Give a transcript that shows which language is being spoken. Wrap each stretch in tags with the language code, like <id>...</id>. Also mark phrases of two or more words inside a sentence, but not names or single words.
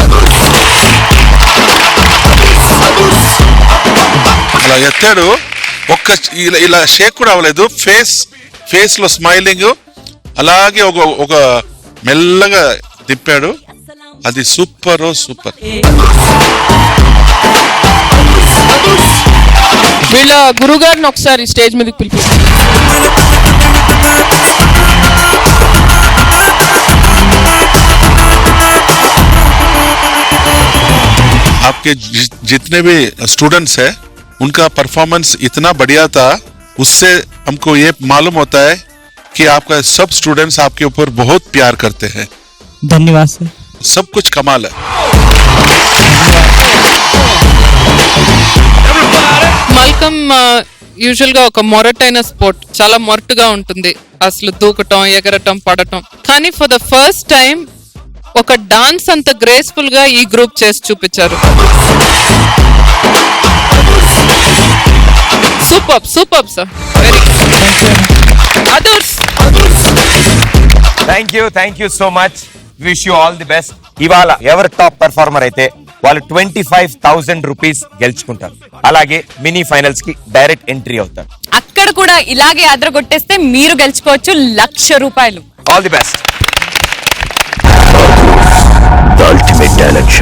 <te>అలా ఎత్తాడు, ఇలా షేక్ కూడా అవ్వలేదు. ఫేస్ లో స్మైలింగ్, అలాగే ఒక మెల్లగా తిప్పాడు. అది సూపర్. వీళ్ళ గురుగారిని ఒకసారి స్టేజ్ మీదకి పిలిపి.</te> <hi>आपके जितने भी स्टूडेंट्स हैं, उनका परफॉर्मेंस इतना बढ़िया था, उससे हमको ये मालूम होता है कि आपका सब स्टूडेंट्स आपके ऊपर बहुत प्यार करते हैं. धन्यवाद सर. सब कुछ कमाल है.</hi> <te>మల్కమ్ యూజువల్ గా ఒక మొరటైన స్పోర్ట్, చాలా మొరటుగా ఉంటుంది అసలు, దూకటం, ఎగరటం, పడటం. కానీ</te> <en>for the first time</en> <te>ఒక డాన్స్ అంత గ్రేస్ఫుల్ గా ఈ గ్రూప్ చేసి చూపించారు.</te> <en>Super sir, Very others. Thank you so much. Wish you all the best.</en> <te>ఇవాళ ఎవరు</te> <en>top performer</en> <te>అయితే వాళ్ళు 25,000 రూపీస్ గెలుచుకుంటారు. అలాగే</te> <en>mini finals</en> <te>కి</te> <en>direct entry</en> <te>అవుతారు. అక్కడ కూడా ఇలాగే అదరగొట్టేస్తే మీరు గెలుచుకోవచ్చు 1,00,000 రూపాయలు.</te> <en>All the best.</en>